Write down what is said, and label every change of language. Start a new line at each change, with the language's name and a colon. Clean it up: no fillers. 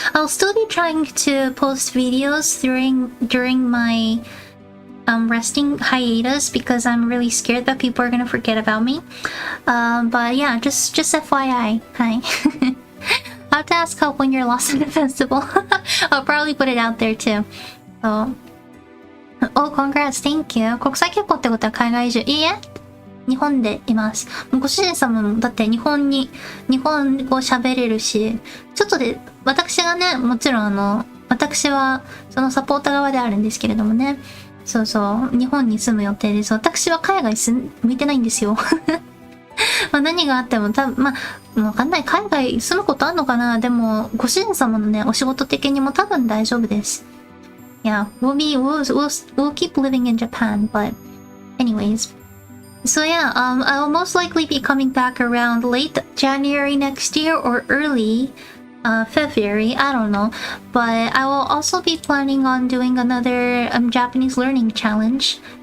English: I'll still be trying to post videos during my resting hiatus, because I'm really scared that people are gonna forget about me. But yeah, just FYI. Hi. I'll have to ask help when you're lost in the festival. I'll probably put it out there too. So, oh, congrats, thank you.
Japanese: 国際結婚ってことは海外移住？いいえ、日本でいます。ご主人様もだって日本語喋れるし、ちょっとで、私がね、もちろん私はそのサポーター側であるんですけれどもね。そうそう、日本に住む予定です。私は海外向いてないんですよ。何があってもわかんない。海外住むことあんのかな。でも、ご主人様のね、お仕事的にも多分大丈夫です。
English: Yeah, we'll keep living in Japan, but anyways. So yeah, I'll most likely be coming back around late January next year or early February, I don't know. But I will also be planning on doing another Japanese learning challenge.